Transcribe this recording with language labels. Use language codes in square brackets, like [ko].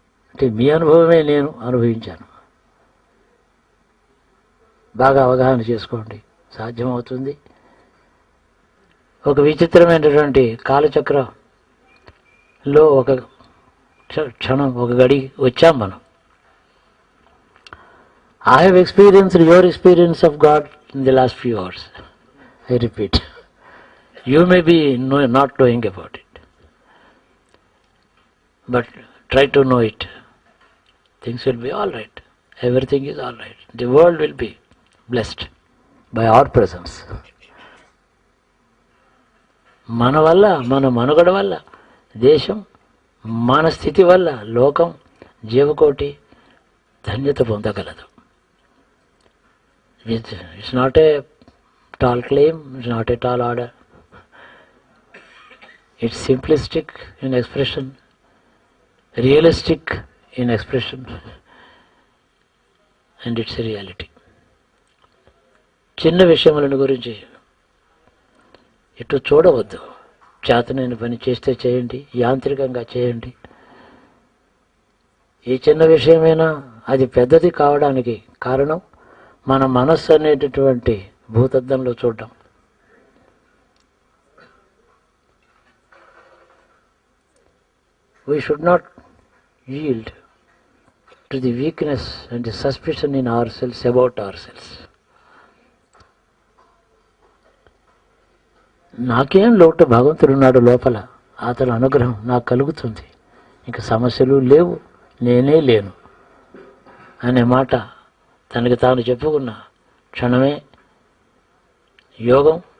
[te] అంటే మీ అనుభవమే నేను అనుభవించాను. బాగా అవగాహన చేసుకోండి, సాధ్యమవుతుంది. ఒక విచిత్రమైనటువంటి కాలచక్రంలో ఒక క్షణం, ఒక గడి వచ్చాం మనం. [en] I have experienced your experience of God in the last few hours. I repeat. You may be not knowing about it. But try to know it. Things will be all right. Everything is all right. The world will be blessed by our presence. [te] మన వల్ల, మన మనుగడ వల్ల దేశం, మన స్థితి వల్ల లోకం, జీవకోటి ధన్యత పొందగలదు. [en] It's not a tall claim, it's not a tall order. It's simplistic in expression, realistic in expression, and it's a reality. [te] చిన్న విషయములను గురించి ఇటు చూడవద్దు. చేతనైన పని చేస్తే చేయండి, యాంత్రికంగా చేయండి. ఈ చిన్న విషయమైనా అది పెద్దది కావడానికి కారణం మన మనస్సు అనేటటువంటి భూతద్దంలో చూడడం. [en] We should not yield to the weakness and the suspicion in ourselves about ourselves. [te] నాకేం లోటు, భగవంతుడున్నాడు లోపల, అతని అనుగ్రహం నాకు కలుగుతుంది, ఇంకా సమస్యలు లేవు, నేనే లేను అనే మాట తనకి తాను చెప్పుకున్న క్షణమే యోగం.